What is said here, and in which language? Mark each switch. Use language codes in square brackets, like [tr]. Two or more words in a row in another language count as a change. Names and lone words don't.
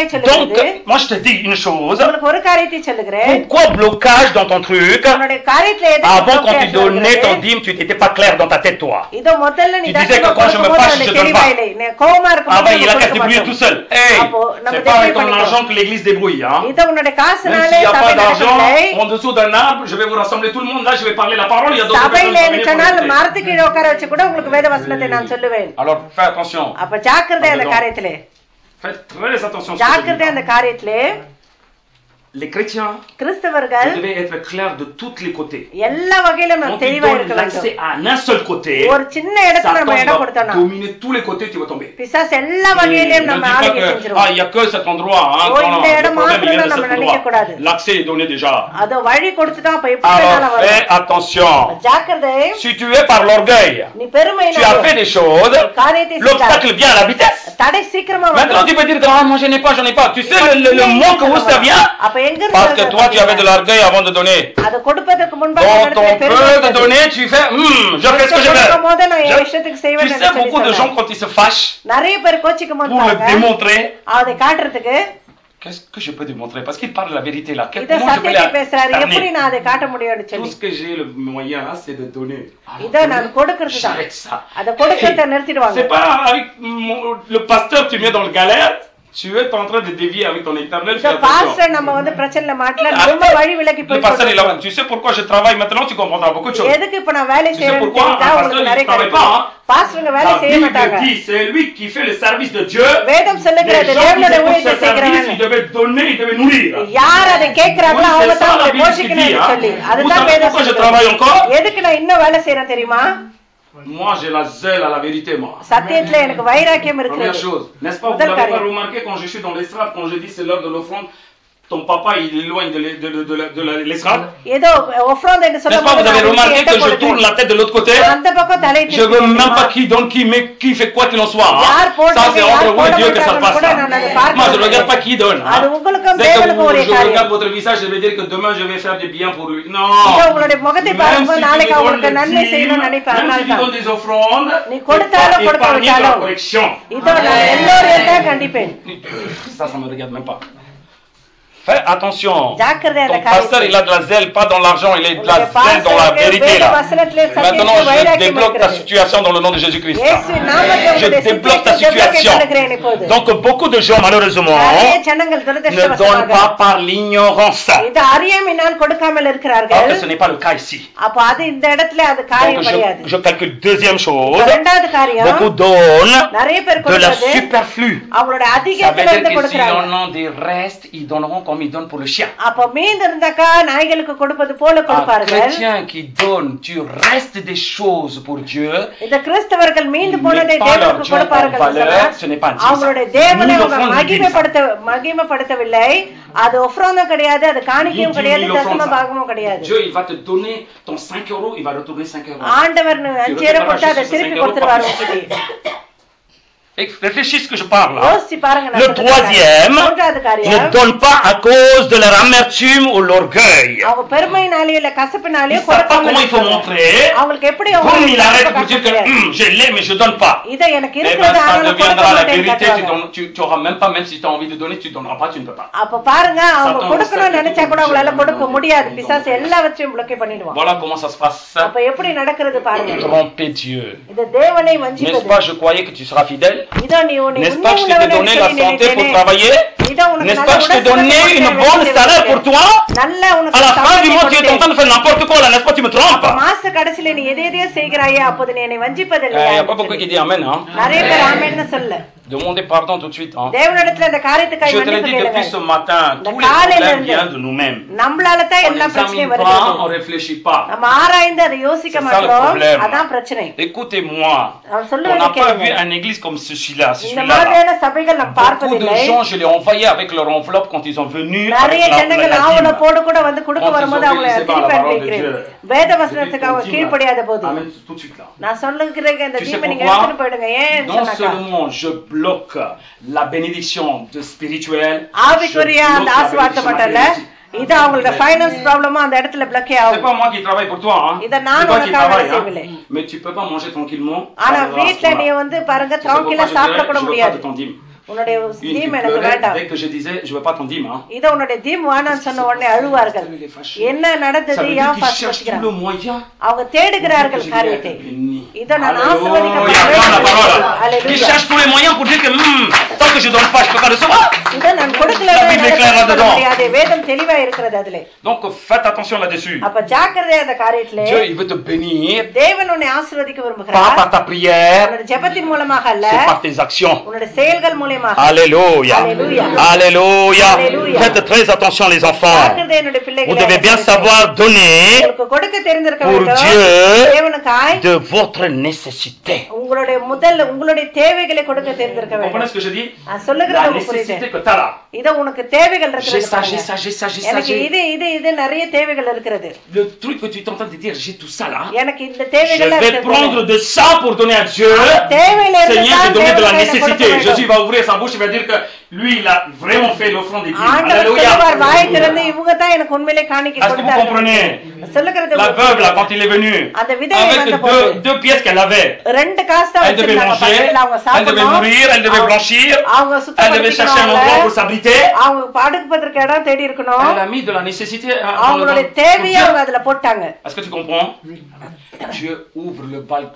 [fr] Donc, [ta] சொல்லுகிறது. [fr] moi je te dis une chose. [ta] உங்களுக்கு ஒரு காரியத்தை சொல்லுகிறேன். [fr] Pourquoi blocage dans ton truc? [ta] உன்னுடைய காரியத்துல எது [fr] Avant, quand tu donnais ton dîme, tu n'étais pas clair dans ta tête, toi. [ta] இதோ முதல்ல நீ [fr] Tu disais que quand je me fâche, je donne pas. [ta] கோவமா [fr] Ah ben, il a qu'à se débrouiller tout seul. Hey, c'est pas avec ton argent que l'église débrouille. Hein? [ta] இதோ உன்னுடைய [fr] Même [ta] காசுனாலே [fr] s'il n'y a [ta] சபை [fr] pas d'argent, [ta] நடக்கவில்லை. [fr] en dessous d'un arbre, je vais vous rassembler tout le monde. Là, je vais parler la parole. Il y a d'autres personnes [ta] சபையில [fr] qui vont venir pour [ta] சொன்னால் [fr] écouter. [ta] மரத்துக்கு கீழே உட்கார வச்சு கூட உங்களுக்கு வேத வசனத்தை நான் சொல்லுவேன். [fr] Alors, fais attention. [ta] அப்ப ஜாக்கிரதை அந்த காரியத்திலே. [fr] Faites très attention. à ce que je [ta] ஜாக்கிரதை [fr] dis. [ta] அந்த காரியத்திலே. [fr] Les chrétiens, [ta] கிறிஸ்தவர்கள் [fr] vous devez être clairs de tous les côtés. [ta] எல்லா வகையிலும் [fr] Quand [ta] நம்ம [fr] tu [ta] தெளிவா [fr] donnes [ta] இருக்க [fr] l'accès [ta] வேண்டும். [fr] à un seul côté, [ta] ஒரு சின்ன இடத்துல நம்ம [fr] Satan [ta] இடம் [fr] va [ta] கொடுத்தோம்னா [fr] dominer tous les côtés, tu vas tomber. [ta] பிசாசு எல்லா [fr] Et [ta] வகையிலும் [fr] ne [ta] நம்ம [fr] dis pas [ta] ஆளுகை [fr] que, [ta] செஞ்சிருவோம். [fr] il n'y a que cet endroit. Hein, Oh, non, non, [ta] இந்த [fr] le [ta] இடம் [fr] problème, il vient de [ta] மாத்திரம் [fr] cet [ta] நம்ம நினைக்க கூடாது. [fr] endroit. L'accès est donné déjà. [ta] அத வழி கொடுத்துட்டா அப்ப எப்படி [fr] Alors, [ta] வேணாலும் [fr] fais [ta] வரும். [fr] attention. [ta] ஜாக்கிரதை. [fr] Si tu es par l'orgueil, [ta] நீ பெருமையினால [fr] tu as fait des choses, [ta] காரியத்தை செய்தால் [fr] l'obstacle vient à la vitesse. [ta] தடை சீக்கிரமா [fr] Maintenant, [ta] வரும். [fr] tu peux dire que ah, moi j'en ai pas. Tu sais le manque où ça vient? [ta] அப்ப எங்க [fr] Parce que toi, tu avais de l'orgueil avant de donner. [ta] அத கொடுப்பதற்கு முன்பாக [fr] Quand on peut te donner, tu fais, je fais ce que je veux. Tu sais, beaucoup de gens, quand ils se fâchent, [ta] நிறைய பேர் கோச்சிக்க [fr] pour le [ta] மாட்டாங்க. [fr] démontrer, [ta] அதை காட்டுறதுக்கு [fr] qu'est-ce que je peux démontrer? Parce qu'il parle la vérité là. [ta] இத [fr] Comment je peux [ta] சத்தியத்தை பேசுறாரு. எப்படி [fr] l'incarner? [ta] நான் அதை காட்ட முடியும்னு [fr] Tout [ta] சொல்லி [fr] ce que j'ai le moyen là, c'est de donner. [ta] இத நான் கொடுக்கிறது தான். [fr] J'arrête ça. [ta] அத கொடுக்கிறத நிறுத்திடுவாங்க. [fr] C'est pas avec le pasteur tu mets dans le galère. Tu es en train de dévier avec ton éternel. [ta] இந்த பாஸ்டர் நம்ம வந்து பிரச்சனைல மாட்டல ரொம்ப வழி விலகி [fr] Le [ta] போய் [fr] pasteur est là. Tu sais pourquoi je travaille maintenant? Tu comprendras beaucoup de choses. [ta] எதுக்கு இப்ப நான் வேலை [fr] Tu sais [ta] செய்யறேன்னு [fr] pourquoi? [ta] தெரிஞ்சா [fr] Un [ta] உங்களுக்கு [fr] pasteur, [ta] நிறைய [fr] il travaille [ta] கிடைக்கும். [fr] pas. [ta] பாஸ்டருங்க வேலை [fr] La [ta] செய்ய [fr] Bible [ta] மாட்டாங்க. [fr] dit, c'est lui qui fait le service de Dieu. [ta] வேதம் [fr] Les [ta] சொல்லுகிறது [fr] gens qui [ta] தேவனுடைய [fr] écoutent [ta] ஊழியத்தை [fr] ce service, [ta] செய்கிறவன் [fr] ils devaient donner, ils devaient devez nourrir. [ta] யார் அதை கேக்குறாங்களோ [fr] Oui, [ta] அவங்க [fr] c'est ça [ta] தான் [fr] la [ta] உங்களை [fr] Bible qui [ta] போஷிக்கணும் [fr] dit. [ta] சொல்லி [fr] Vous [ta] அதுதான் [fr] savez [ta] வேதம் [fr] pourquoi je [ta] சொல்லுது. [fr] travaille encore? [ta] எதுக்கு நான் இன்னும் வேலை செய்யறேன் தெரியுமா? [fr] Moi, j'ai la zèle à la vérité, moi. [ta] சத்தியத்துல எனக்கு வைராக்கியம் [fr] Première [ta] இருக்கிறது. [fr] chose, n'est-ce pas, vous Modèle n'avez pas carré. remarqué quand je suis dans l'estrade, quand je dis c'est l'heure de l'offrande, ton papa il est loin de l'estrade. [ta] ஏதோ ஒஃப்ரோண்ட் என்று [fr] N'est-ce pas, vous avez remarqué que je tourne la tête de l'autre côté? [ta] அந்த பக்கம் தலை [fr] Je veux même pas qui donne qui, mais qui fait quoi qu'il en soit. Hein? Ça, c'est entre vous et Dieu que ça se passe. Hein? Moi, je ne regarde pas qui donne. Hein? [ta] அது உங்களுக்கும் [fr] Dès que [ta] தேவனுக்கும் ஒரே [fr] je [ta] காரியம். [fr] regarde votre visage, je vais dire que demain je vais faire du bien pour lui. Non. [ta] இதோ உங்களுடைய முகத்தை [fr] Même [ta] பார்க்கும்போது [fr] si [ta] நாளைக்கு [fr] tu [ta] அவங்களுக்கு [fr] donnes [ta] நன்மை [fr] le [ta] செய்யணும்னு [fr] dîme, [ta] நினைப்பேன். [fr] même si tu [ta] அதனால்தான் [fr] donnes des offrandes, [ta] நீ [fr] faut [ta] கொடுத்தாலும் [fr] pas épargner ta [ta] கொடுக்காவிட்டாலும் [fr] correction. [ta] இதோ நான் எல்லோரையும் தான் கண்டிப்பேன். [fr] Ça me regarde même pas. Fais attention. [ta] ஜாக்கிரதை அந்த [fr] Ton pasteur, il a de la zèle, pas dans l'argent, il a de la zèle dans la vérité. Là. Maintenant, je débloque ta situation dans le nom de Jésus-Christ. Je débloque ta situation. Donc, beaucoup de gens, malheureusement, ne donnent pas par l'ignorance. [ta] இது அறியாமையினால் கொடுக்காமல் [fr] Or [ta] இருக்கிறார்கள். [fr] que ce n'est pas le cas ici. [ta] அப்ப அது இந்த இடத்துல அது காரியம் [fr] Donc, [ta] கிடையாது. [fr] je calcule deuxième chose. [ta] இரண்டாவது காரியம் [fr] Beaucoup donnent [ta] நிறைய பேர் [fr] de la [ta] கொடுக்கிறது [fr] superflu. [ta] அவங்களோட [fr] Ça veut [ta] அதிகத்துல [fr] dire [ta] இருந்து [fr] que s'ils [ta] கொடுக்கறாங்க. [fr] en ont des restes, ils donneront comme ils donnent pour le chien. [ta] அப்ப மீந்து இருந்தாக்கா நாய்களுக்கு கொடுப்பது போல [fr] Un [ta] கொடுப்பார்கள். [fr] chrétien qui donne du reste des choses pour Dieu, [ta] இந்த கிறிஸ்தவர்கள் மீந்து [fr] Ils [ta] போனதை [fr] mettent pas leur [ta] தேவனுக்கு [fr] Dieu en [ta] கொடுப்பார்கள் [fr] valeur, [ta] சொன்னா, [fr] ce n'est pas Dieu. [ta] அவங்களுடைய தேவனை [fr] Nous [ta] அவங்க [fr] l'offrande [ta] மகிமைப்படுத்தவில்லை. அது ஒஃப்ரோந்தும் கிடையாது, அது காணிக்கையும் [fr] Nous [ta] கிடையாது, [fr] disons l'offrande [ta] தசம [fr] ça. [ta] பாகமும் கிடையாது. [fr] Dieu il va te donner ton 5 euros, il va retourner 5 euros. [ta] ஆண்டவர் 5 ரூபாய் கொடுத்தா அதை திருப்பி கொடுத்துருவாரு உங்களுக்கு. [fr] Réfléchis ce que je parle là. [ta] யோசிச்சு பாருங்க. நான் [fr] Le [ta] சொல்றது [fr] troisième [ta] மூன்றாவது [fr] ne [ta] காரியம் [fr] donne pas à cause de leur amertume ou l'orgueil. [ta] அவங்க பெருமையினாலே இல்ல [fr] Ils [ta] கசப்பினாலே [fr] ne savent pas comment il faut montrer. [ta] அவங்களுக்கு எப்படி [fr] Comme il arrête pour dire que je l'ai mais je donne pas. [ta] இத எனக்கு [fr] Eh ben [ta] இருக்குது [fr] ça [ta] ஆனா கொடுக்க [fr] deviendra la [ta] மாட்டேன்னு [fr] vérité, [ta] காட்டுவாங்க. [fr] tu auras même pas, même si tu as envie de donner, tu donneras pas, tu ne peux pas. [ta] அப்ப பாருங்க அவங்க [en] Satan [ta] கொடுக்கணும்னு [en] will [ta] நினைச்சா கூட [en] start [ta] அவங்களால [en] to [ta] கொடுக்க [en] do [ta] முடியாது. [en] it. [ta] பிசாசு எல்லாவற்றையும் block பண்ணிடுவான். [fr] Voilà comment ça se passe. [ta] அப்ப எப்படி நடக்கிறது பாருங்க. [fr] Tromper Dieu. [ta] இது தேவனை [fr] N'est-ce [ta] வஞ்சிப்பது. [fr] pas, je croyais que tu seras fidèle. [ta] இதோ நீ உன்னை [fr] N'est-ce pas, je t'ai donné la santé pour [ta] உண்மை [fr] travailler. N'est-ce pas, je t'ai donné une bonne salaire pour toi. [ta] நல்ல [fr] À la fin du mois, tu es en train de faire n'importe quoi, là, n'est-ce pas, tu me trompes. [ta] மாச கடைசில நீ எதையோ செய்கிறாயே அப்போது நீ என்னை [fr] Il [ta] வஞ்சிப்பதில்லை. [fr] n'y a pas beaucoup qui dit Amen. Hein. [ta] நிறைய பேர் ஆமென்னு சொல்ல. [fr] Demandez pardon tout de suite. Hein. [ta] தேவனிடத்துல அந்த காரியத்துக்காக [fr] Je te l'ai [ta] மன்னிப்பு [fr] dit depuis ce [ta] கேளுங்க. [fr] matin, [en] The [fr] tous les [en] calendar. [fr] problèmes viennent de nous-mêmes. [ta] நம்மளால தான் [fr] On [ta] எல்லா பிரச்சனையும் [fr] n'examine pas, on [ta] வருது. [fr] réfléchit pas. [ta] நம்ம ஆராய்ந்து அதை யோசிக்க [fr] C'est ça le [ta] மாட்டோம். [fr] problème. [ta] அதான் பிரச்சனை. [fr] Écoutez-moi, [ta] அவன் [fr] on [ta] சொல்லுவதை [fr] n'a pas [ta] கேளுங்க. [fr] vu une église comme celui-là. [ta] இந்த மாதிரியான சபைகள் நாம் [fr] Beaucoup [ta] பார்ப்பதில்லை. [fr] de gens, je les ai envoyés avec leur enveloppe quand ils sont venus. [ta] நிறைய [fr] Avec [ta] ஜனங்கள் [fr] la dîme. [ta] ஆவணப்போடு கூட வந்து கொடுக்க [fr] Quand ils [ta] வரும்போது [fr] sont [ta] அவங்களை [fr] obéissés par la [ta] திருப்பி [fr] parole de [ta] அனுப்பிக்கிறேன். [fr] Dieu. [ta] வேத வசனத்துக்கு அவங்க கீழ்ப்படியாத போது [fr] Amen, tout de suite là. [ta] நான் சொல்லுகிறேன் இந்த [fr] Tu sais [ta] தீமை நீங்க [fr] pourquoi? [ta] எடுத்துட்டு போயிடுங்க. ஏன் [fr] Non [ta] சொன்னாக்கா [fr] seulement je bloque la bénédiction de spirituelle, [ta] ஆவிக்குரிய அந்த ஆசீர்வாதத்தை மட்டும் இல்ல, இது அவங்களோட [en] finance problem [ta] அந்த இடத்துல பிளக்கே [fr] C'est [ta] ஆகும். [fr] pas moi qui travaille pour toi, hein. [ta] இத [fr] C'est [ta] நான் [fr] toi qui [ta] உனக்காக [fr] travaille, [ta] செய்யவில்லை. [fr] hein. Mais tu peux pas manger tranquillement. [ta] ஆனா [fr] Ça va, [ta] வீட்ல [fr] ça [ta] நீ [fr] va. [ta] வந்து பாருங்க [fr] C'est pourquoi [ta] தாங்கில [fr] je [ta] சாப்பிட [fr] dirais, [ta] கூட [fr] je veux pas [ta] முடியாது. [fr] de ton dîme. [ta] உன்னுடைய [fr] Une [ta] தீம் [fr] qui [ta] எனக்கு [fr] pleurait [ta] வேண்டாம். [fr] dès que je disais je veux pas ton dîme, hein. [ta] இத உன்னுடைய தீம் வேணாம்னு சொன்ன உடனே அழுவார்கள். என்ன [fr] Ça [ta] நடந்தது? [fr] veut dire [ta] ஏன் [fr] qu'ils [ta] ஃபாஸ்ட் [fr] cherchent tout le [ta] வச்சுக்கிறாங்க? [fr] moyen. [ta] அவங்க தேடுகிறார்கள் காரியத்தை. இத நான் [fr] Alléluia, [ta] ஆசீர்வதிக்கப்பட்டேன். [fr] la parole. Ils [ta] அல்லேலூயா. [fr] cherchent tous les moyens pour dire que tant que je donne pas, je peux pas recevoir. [ta] இத நான் கொடுக்கல [fr] La Bible est claire là-dedans. [ta] முடியாது. வேதம் தெளிவா இருக்கிறது அதுல. [fr] Donc faites attention là-dessus. [ta] அப்ப ஜாக்கிரதையா அந்த காரியத்திலே [fr] Dieu il veut te bénir, [ta] தேவன் உன்னை ஆசீர்வதிக்க [fr] pas [ta] விரும்புகிறார். [fr] par ta prière, [ta] உன்னுடைய ஜெபத்தின் மூலமாக அல்ல, [fr] c'est par tes actions. [ta] உன்னுடைய செயல்கள் மூலமாக. [fr] Alléluia. Alléluia. Alléluia. Alléluia. Faites très attention les enfants. [ta] ஜாக்கிரதை என்னுடைய பிள்ளைகளே. [fr] Vous devez bien savoir donner [ta] உங்களுக்கு கொடுக்க தெரிந்திருக்க [fr] pour [ta] வேண்டும். [fr] Dieu [ta] தேவனுக்காய் [fr] de votre nécessité. [ta] உங்களுடைய தேவைகளை கொடுக்க தெரிந்திருக்க [fr] Vous comprenez [ta] வேண்டும். [fr] ce que je dis? [ta] நான் சொல்லுகிறது [fr] La [ta] உங்களுக்கு புரியுது. [fr] nécessité que tu as là. [ta] இத உனக்கு தேவைகள் [fr] J'ai [ta] இருக்கிறது [fr] ça, j'ai [ta] பாருங்க. [fr] ça, j'ai ça, j'ai ça. [ta] எனக்கு இது நிறைய தேவைகள் இருக்கிறது. [fr] Le truc que tu es en train de dire, j'ai tout ça là. [ta] எனக்கு இந்த [fr] Je [ta] தேவைகள் [fr] vais prendre de ça pour donner à Dieu. [ta] தேவையில இருந்து [fr] Seigneur, j'ai [ta] தான் [fr] donné de la [ta] தேவைகளை [fr] nécessité. [ta] கொடுக்க [fr] Jésus [ta] வேண்டும். [fr] va ouvrir sa bouche, il va dire que lui, il a vraiment fait l'offrande des dîmes. [ta] ஆண்டவர் சொல்லுவார், வாய் திறந்து [fr] Alléluia. [ta] இவங்க தான் எனக்கு உண்மையிலே காணிக்கை [fr] Est-ce que vous comprenez? [ta] கொடுத்தாங்க. சொல்லுகிறது [fr] La veuve là, quand il est venu, [ta] அந்த விதவை [fr] avec [ta] வந்தபோது [fr] deux pièces qu'elle avait, [ta] ரெண்டு காசு தான் [fr] elle devait [ta] வச்சிருந்தாங்க. [fr] manger, [ta] பக்கத்துல அவங்க [fr] elle devait [ta] சாப்பிடணும். [fr] nourrir, elle devait blanchir, [ta] அவங்க [fr] elle devait chercher un endroit pour s'abriter. [ta] அவங்க படுப்பதற்கு இடம் தேடி இருக்கணும். [fr] Elle a mis de la nécessité. [ta] அவங்களுடைய தேவையை அவங்க அதுல போட்டாங்க. [fr] Est-ce que tu comprends? Dieu ouvre le balcon.